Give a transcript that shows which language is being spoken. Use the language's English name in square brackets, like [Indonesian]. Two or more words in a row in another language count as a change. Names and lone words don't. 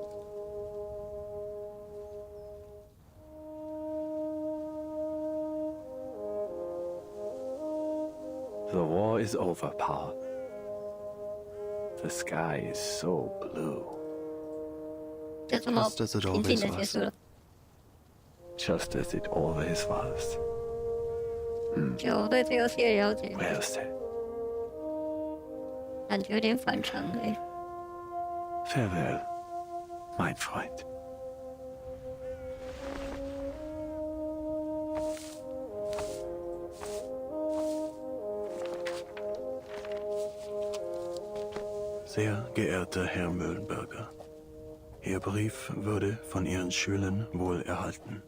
[English] The war is over, Paul. The sky is so blue. Just as it always was. Just as it always was. Well said. [Chinese] 感觉有点反常哎。 [English] Farewell, [German] mein Freund. Sehr geehrter Herr Mühlenberger, Ihr Brief wurde von Ihren Schülern wohl erhalten.